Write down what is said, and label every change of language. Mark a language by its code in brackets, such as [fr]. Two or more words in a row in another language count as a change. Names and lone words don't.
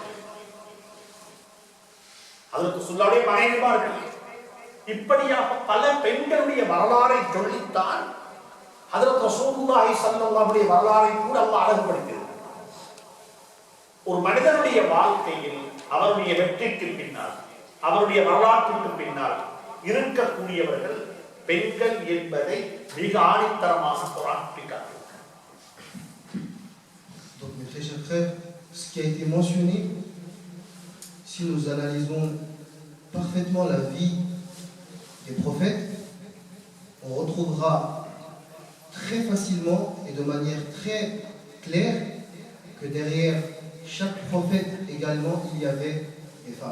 [ta] ஹஜ்ரத் ரசூலுல்லாஹுடைய மனைவிமார்கள், இப்படியாக பல பெண்களுடைய வரலாறை சொல்லித்தான் ஹஜ்ரத் ரசூலுல்லாஹி [ar] صلى الله عليه [ta] வரலாறை கூட அல்லாஹ் அழகுபடுத்தினார். ஒரு மனிதனுடைய வாழ்க்கையில் அவருடைய வெற்றிக்கு பின்னால், அவருடைய வரலாற்றுக்கு பின்னால் இருக்கக்கூடியவர்கள் பெண்கள் என்பதை மிக ஆணித்தரமாக குர்ஆன் காட்டுகிறது. [fr] Donc mes très chers frères, ce qui a été mentionné, si nous analysons parfaitement la vie des prophètes, on retrouvera très facilement et de manière très claire que derrière chaque prophète également, il y avait des femmes.